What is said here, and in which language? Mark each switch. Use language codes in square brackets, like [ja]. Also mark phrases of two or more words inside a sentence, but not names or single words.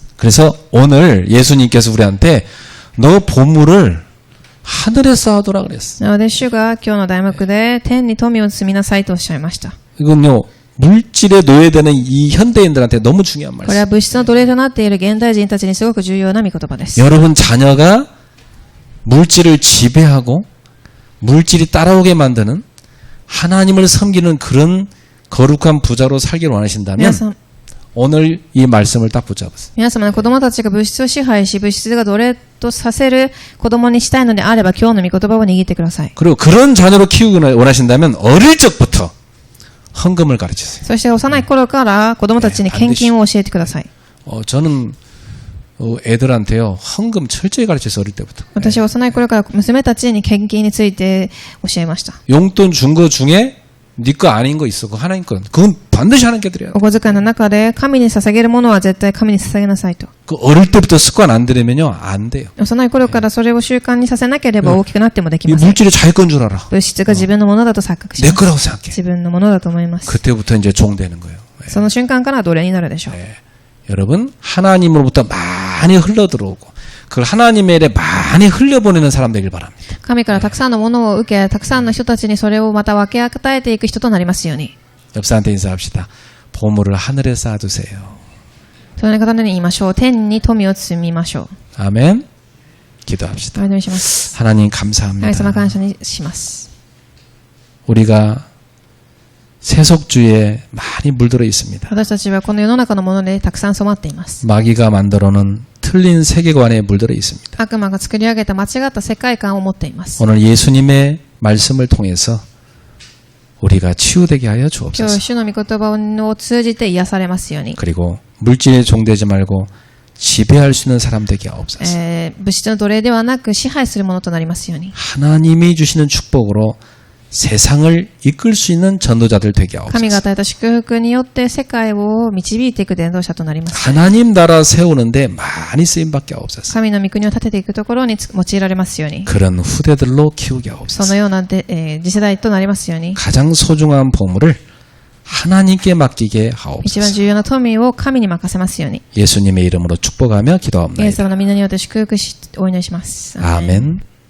[ko] 그래서 오늘 예수님께서 우리한테 너 보물을 하늘에 쌓아두라 그랬어. [ja] なので主が今日の題目で天に富を積みなさいとおっしゃいました。 [ko] 이건요 물질에 노예되는 이 현대인들한테 너무 중요한 [ja] これは [ko] 말씀. [ja] 物質の奴隷となっている現代人たちにすごく重要な御言葉です。 [ko] 여러분 자녀가 물질을 지배하고 물질이 따라오게 만드는 하나님을 섬기는 그런 거룩한 부자로 살기를 원하신다면 [ja] 皆さん、 [ko] 오늘 이 말씀을 딱 붙잡으세요. [ja] 皆様の子供たちが物質を支配し、物質が奴隷とさせる子供にしたいのであれば、今日の御言葉を握ってください。 [ko] 그리고 그런 자녀로 키우기를 원하신다면 어릴 적부터 헌금을 가르치세요. [ja] そして幼い頃から子供たちに献金を教えてください。 [ko] 저는 애들한테요 헌금 철저히 가르쳤어요. 어릴 때부터. [ja] 私は幼い頃から娘たちに献金について教えました。 [ko] 용돈 준 거 중에 네 거 아닌 거 있어. 그거 하나님 거. 그건 반드시 하나님께 드려요. [ja] お小遣いの中で神に捧げるものは絶対神に捧げなさいと。 [ko] 그 어릴 때부터 습관 안 들이면요 안 돼요. [ja] 幼い頃からそれを習慣にさせなければ大きくなってもでき [ko] 이 [ja] ません。 [ko] 물질이 자기 건 줄 알아. [ja] 物質が自分のものだと錯覚し [ko] 내 [ja] ます。 [ko] 거라고 생각해. [ja] 自分のものだと思います。 [ko] 그때부터 이제 종 되는 거예요. [ja] その瞬間から奴隷になるでしょう。 [ko] 여러분 하나님으로부터 많이 흘러 들어오고 그걸 하나님의 일에 많이 흘려보내는 사람 되길 바랍니다. [ja] 神からたくさんのものを受け、たくさんの人たちにそれをまた分け与えていく人となりますように。 [ko] 옆 사람한테 인사합시다. 보물을 하늘에 쌓아두세요. [ja] 隣の方に言いましょう。天に富を積みましょう。 [ko] 아멘. 기도합시다. [ja] お祈りします。 [ko] 하나님 [ja] 神 [ko] 감사합니다. [ja] 様感謝にします。 [ko] 우리가 세속주의에 많이 물들어 있습니다. [ja] 私たちはこの世の中のものでたくさん染まっています。 [ko] 마귀가 만들어놓은 틀린 세계관에 물들어 있습니다. [ja] 悪魔が作り上げた間違った世界観を持っています。 [ko] 오늘 예수님의 말씀을 통해서 우리가 치유되게 하여 [ja] 今 [ko] 주옵소서. [ja] 日、主の御言葉を通じて癒されますように。 [ko] 그리고 물질에 종되지 말고 지배할 수 있는 사람 되게 하옵소서. [ja] 物質の奴隷ではなく支配するものとなりますように。 [ko] 하나님이 주시는 축복으로 세상을 이끌 수 있는 전도자들 되게 [ja] 神が [ko] 하옵소서. [ja] 与えた祝福によって世界を導いていく伝道者となります。 [ko] 하나님 나라 세우는데 많이 쓰임받게 하옵소서. [ja] 神の御国を立てていくところに用いられますように。 [ko] 그런 후대들로 키우게 [ja] そ [ko] 하옵소서. [ja] のような次世代となりますように。 [ko] 가장 소중한 보물을 하나님께 맡기게 [ja] 一番 [ko] 하옵소서. [ja] 重要な富を神に任せますように。 [ko] 예수님의 이름으로 축복하며 [ja] イエス [ko] 기도합니다. [ja] 様の皆によって祝福し、お祈りします。 [ko] 아멘.